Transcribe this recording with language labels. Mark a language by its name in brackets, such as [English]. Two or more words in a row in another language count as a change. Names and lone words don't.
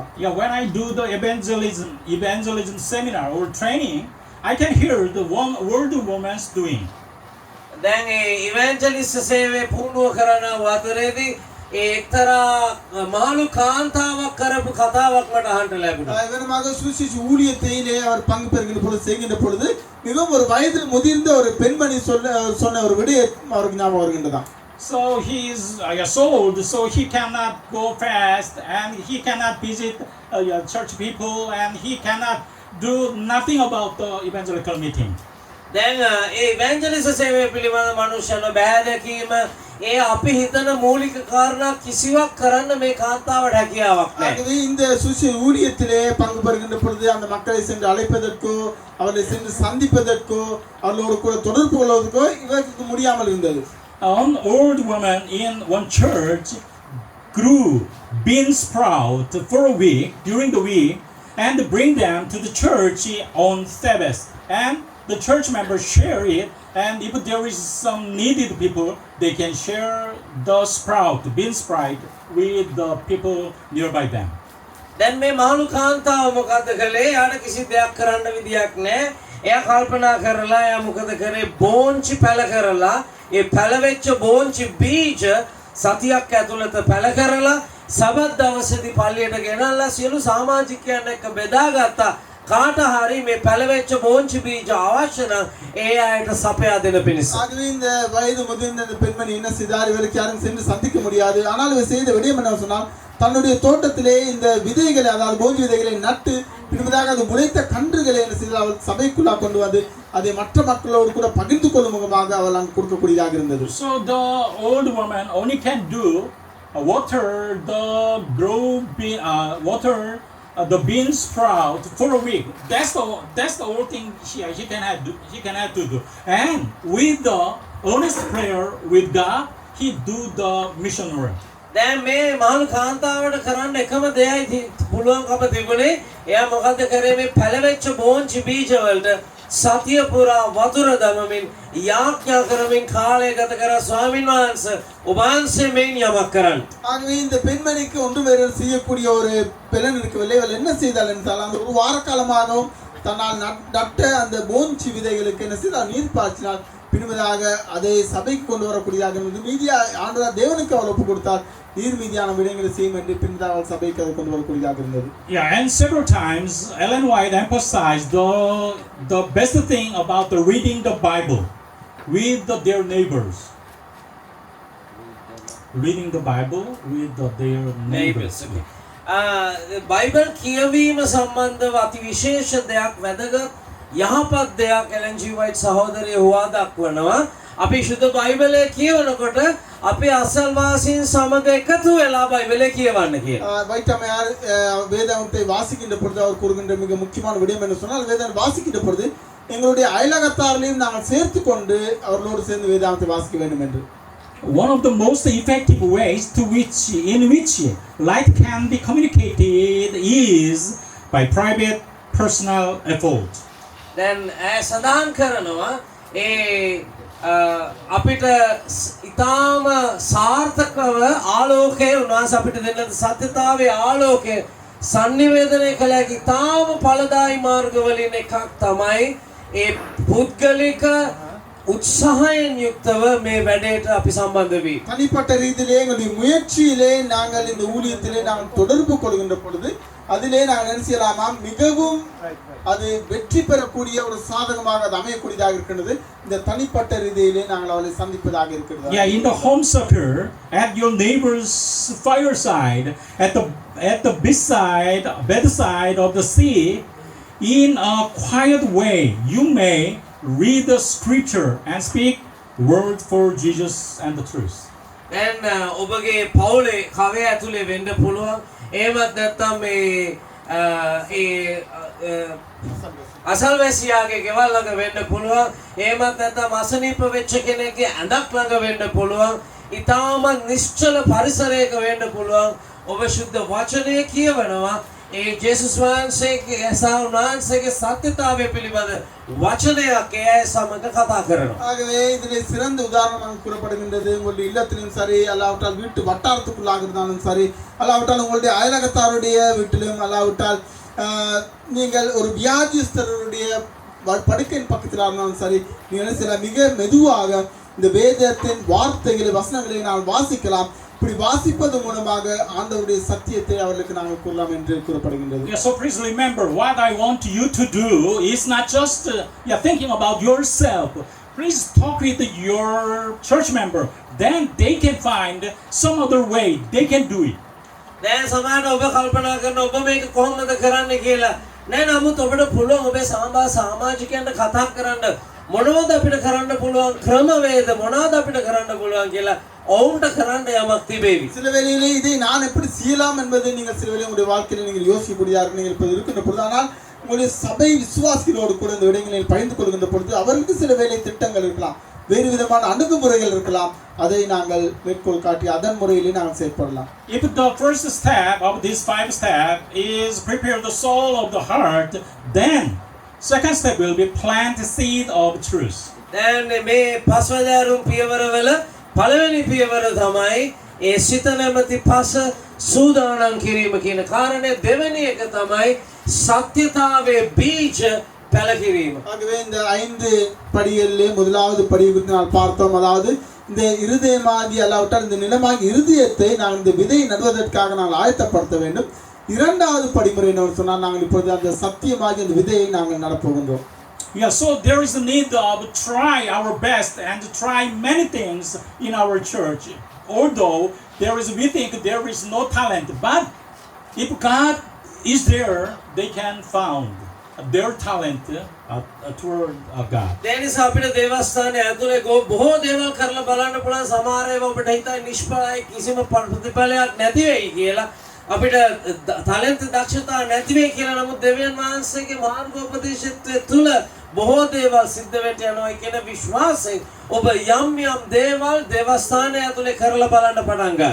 [English] Yeah, when I do the evangelism seminar or training, I can hear the one word the woman's doing. [Sinhala] දැන් ඒ ඉවැන්ජලිස්ට් සේවය පුහුණුව කරන වතරේදී ඒ එක්තරා මහලු කාන්තාවක් කරපු කතාවක් මට අහන්න ලැබුණා. [Tamil] இவனமாக சுவிசேஷ ஊழியத்திலே அவர் பங்கு பெறுகின்ற பொழுது செய்கின்ற பொழுது மிகவும் ஒரு வயதில் முதிர்ந்த ஒரு பெண்மணி சொன்ன ஒரு விடயம் அவருக்கு ஞாபகம் வருகின்றதாம். [English] So he is old, so he cannot go fast and he cannot visit church people and he cannot do nothing about the evangelical meeting. [Sinhala] දැන් ඒ ඉවැන්ජලිස්ට් සේවය පිළිබඳ මනුෂ්‍යන බෑදකීම ඒ අපි හිතන මූලික කාරණා කිසිවක් කරන්න මේ කාන්තාවට හැකියාවක් නැහැ. [Tamil] ஆகவே இந்த சுவிசேஷ ஊழியத்திலே பங்கு பெறுகின்ற பொழுது அந்த மக்களை சென்று அழைப்பதற்கோ அவர்களை சென்று சந்திப்பதற்கோ அவர்களோடு கூட தொடர்பு கொள்வதற்கோ இவருக்கு முடியாமல் இருந்தது. [English] An old woman in one church grew bean sprout for a week during the week and bring them to the church on Sabbath, and the church members share it, and if there is some needed people, they can share the bean sprout with the people nearby them. [Sinhala] දැන් මේ මහලු කාන්තාව මොකද කළේ? යාට කිසි දෙයක් කරන්න විදියක් නැහැ. එයා කල්පනා කරලා එයා මොකද කරේ? බෝංචි පැල කරලා ඒ පැලවෙච්ච බෝංචි බීජ සතියක් ඇතුළත පැල කරලා සබත් දවසේදී පල්ලියට ගෙනල්ලා සියලු සමාජිකයන් එක්ක බෙදාගත්තා. කාට හරි මේ පැලවෙච්ච බෝංචි බීජ අවශ්‍ය නම් ඒ අයට සපයා දෙන පිණිස. [Tamil] ஆகவே இந்த வயது முதிர்ந்த இந்த பெண்மணி என்ன செய்தார்? இவருக்கு யாரும் சென்று சந்திக்க முடியாது. ஆனால் இவர் செய்த விடயம் என்ன சொன்னால் தன்னுடைய தோட்டத்திலே இந்த விதைகளை அதாவது போஞ்சி விதைகளை நட்டு பின்பதாக அது முளைத்த கன்றுகளை என்ன செய்தால் அவள் சபைக்குள்ளாக கொண்டு வந்து அதை மற்ற மக்களோடு கூட பகிர்ந்து கொள்ளும் முகமாக அவள் அங்கு கொடுக்கக்கூடியதாக இருந்தது. [English] So the old woman only can do water the bean sprout for a week. That's the only thing he can have to do. And with the honest prayer with God, he do the mission work. [Sinhala] දැන් මේ මහලු කාන්තාවට කරන්න එකම දෙයයි පුළුවන්කම තිබුණේ එයා මොකද කරේ මේ පැලවෙච්ච බෝංචි බීජ වලට සතිය පුරා වතුර දමමින් යාඥා කරමින් කාලය ගත කර ස්වාමීන් වහන්සේ ඔබ වහන්සේ මේන් යමක් කරන්න. [Tamil] ஆகவே இந்த பெண்மணிக்கு ஒன்று வேறு செய்யக்கூடிய ஒரு பலன் இருக்கவில்லை. அவள் என்ன செய்தாள் என்றால் அந்த ஒரு வார காலமாகவும் தன்னால் நட்ட அந்த போஞ்சி விதைகளுக்கு என்ன செய்தால் நீர் பாய்ச்சினாள். பின்பதாக அதை சபைக்கு கொண்டு வரக்கூடியதாக இருந்தது. மீதியா ஆண்டவர் தேவனுக்கு அவள் ஒப்பு கொடுத்தார். நீர் மீதியான விடயங்களை செய்யும் என்று பின்பதாக அவள் சபைக்கு அதை கொண்டு வரக்கூடியதாக இருந்தது. [English] Yeah, and several times Ellen White emphasized the best thing about the reading the Bible with their neighbors. Reading the Bible with their neighbors. [Sinhala] බයිබල් කියවීම සම්බන්ධව අති විශේෂ දෙයක් වැදගත් යහපත් දෙයක් එලන් ජී වයිට් සහෝදරය හුවා දක්වනවා. අපි සුද්ධ බයිබලය කියවනකොට අපි අසල්වාසීන් සමග එකතු වෙලා බයිබලය කියවන්න කියලා. [Tamil] வைட் அம்மையார் வேதாகமத்தை வாசிக்கின்ற பொழுது அவர் கூறுகின்ற மிக முக்கியமான விடயம் என்ன சொன்னால் வேதாகம் வாசிக்கின்ற பொழுது எங்களுடைய அயலகத்தார்களையும் நாங்கள் சேர்த்து கொண்டு அவர்களோடு சேர்ந்து வேதாகமத்தை வாசிக்க வேண்டும் என்று. [English] One of the most effective ways in which light can be communicated is by private personal effort. [Sinhala] දැන් සඳහන් කරනවා ඒ අපිට ඊටාම සාර්ථකව ආලෝකය උන්වහන්සේ අපිට දෙන්න සත්‍යතාවයේ ආලෝකය sannivedanaya කළ හැකි ඊටාම ඵලදායි මාර්ගවලින් එකක් තමයි ඒ පුද්ගලික උත්සාහයෙන් යුක්තව මේ වැඩේට අපි සම්බන්ධ වී [Tamil] தனிப்பட்ட ரீதியிலே எங்களுடைய முயற்சியிலே நாங்கள் இந்த ஊழியத்திலே நாங்கள் தொடர்பு கொள்கின்ற பொழுது அதிலே நாங்கள் என்ன செய்யலாமா மிகவும் அது வெற்றி பெறக்கூடிய ஒரு சாதகமாக அது அமையக்கூடியதாக இருக்கிறது இந்த தனிப்பட்ட ரீதியிலே நாங்கள் அவளை சந்திப்பதாக இருக்கிறது [English] Yeah, in the home circle, at your neighbor's fireside, at the bedside of the sea, in a quiet way, you may read the scripture and speak word for Jesus and the truth. [Sinhala] දැන් ඔබගේ පවුලේ කවය ඇතුලේ වෙන්න පුළුවන් එහෙමත් නැත්නම් මේ අසල්වැසියාගේ ගෙවල් ළඟ වෙන්න පුළුවන් එහෙමත් නැත්නම් අසනීප වෙච්ච කෙනෙක්ගේ ඇඳක් ළඟ වෙන්න පුළුවන් ඊටමත් නිශ්චල පරිසරයක වෙන්න පුළුවන් ඔබ සුද්ධ වචනය කියවනවා ඒ ජේසුස් වහන්සේගේ සාහුනාන්සේගේ සත්‍යතාවය පිළිබඳ වචනයක් ඒ අය සමග කතා කරනවා. [Tamil] ஆகவே இதிலே சிறந்த உதாரணமாக கூறப்படுகின்றது உங்களுடைய இல்லத்திலும் சரி அல்லாவிட்டால் வீட்டு வட்டாரத்துக்குள்ளாக இருந்தாலும் சரி அல்லாவிட்டால் உங்களுடைய அயலகத்தாருடைய வீட்டிலும் அல்லாவிட்டால் நீங்கள் ஒரு வியாதிஸ்தருடைய படுக்கையின் பக்கத்தில் இருந்தாலும் சரி நீங்கள் சில மிக மெதுவாக இந்த வேதத்தின் வார்த்தைகளை வசனங்களை நான் வாசிக்கலாம் இப்படி வாசிப்பது மூலமாக ஆண்டவருடைய சத்தியத்தை அவர்களுக்கு நாங்கள் கூறலாம் என்று கூறப்படுகின்றது. [English] Yeah, so please remember what I want you to do is not just thinking about yourself. Please talk with your church member. Then they can find some other way they can do it. [Sinhala] දැන් සමහරවිට ඔබ කල්පනා කරන ඔබ මේක කොහොමද කරන්න කියලා නෑ නමුත් ඔබට පුළුවන් ඔබේ සමාජිකයන්ට කතා කරන්න මොනවද අපිට කරන්න පුළුවන් ක්‍රමවේද මොනවද අපිට කරන්න පුළුවන් කියලා ඔවුන්ට කරන්න යමක් තිබේවි. [Tamil] சில வேளையிலே இதை நான் எப்படி செய்யலாம் என்பதை நீங்கள் சில வேளை உங்களுடைய வாழ்க்கையில் நீங்கள் யோசிக்கக்கூடியதாக நீங்கள் இப்போது இருக்கின்ற பொழுது ஆனால் உங்களுடைய சபை விசுவாசிகளோடு கூட இந்த விடயங்களில் பகிர்ந்து கொள்கின்ற பொழுது அவர்களுக்கு சில வேளை திட்டங்கள் இருக்கலாம் வேறு விதமான அணுகுமுறைகள் இருக்கலாம் அதை நாங்கள் மேற்கோள் காட்டி அதன் முறையிலே நாங்கள் செயல்படலாம். [English] If the first step of these 5 steps is prepare the soul of the heart, then second step will be plant the seed of truth. [Sinhala] දැන් මේ පස්වදාරුම් පියවරවල පළවෙනි පියවර තමයි ඒ සිත නැමැති පස සූදානම් කිරීම කියන කාරණය දෙවෙනි එක තමයි සත්‍යතාවයේ බීජ පැල කිරීම. [Tamil] ஆகவே இந்த 5 படிகளிலே முதலாவது படியை குறித்து நாம் பார்த்தோம் அதாவது இந்த இருதயமாகி அல்லாவிட்டால் இந்த நிலமாகி இருதயத்தை நாம் இந்த விதை நடுவதற்காக நாங்கள் ஆயத்தப்படுத்த வேண்டும். இரண்டாவது படிமுறை என்ன சொன்னால் நாங்கள் இப்பொழுது அந்த சத்தியமாகி அந்த விதையை நாங்கள் நடப்போகின்றோம். [English] Yeah, so there is a need of try our best and to try many things in our church. Although we think there is no talent, but if God is there, they can found their talent toward God. [Sinhala] දැන් නිසා අපිට දේවස්ථානයේ ඇතුලේ බොහෝ දේවල් කරලා බලන්න පුළුවන් සමහර ඒවා ඔබට හිතයි නිෂ්ඵලයි කිසිම ප්‍රතිඵලයක් නැති වෙයි කියලා අපිට ටැලන්ට් දක්ෂතා නැති වෙයි කියලා නමුත් දෙවියන් වහන්සේගේ මාර්ගෝපදේශත්වයේ තුල බොහෝ දේවල් සිද්ධ වෙන්න යනවා කියන විශ්වාසයෙන් ඔබ යම් දේවල් දේවස්ථානයේ ඇතුලේ කරලා බලන්න පටන් ගන්න.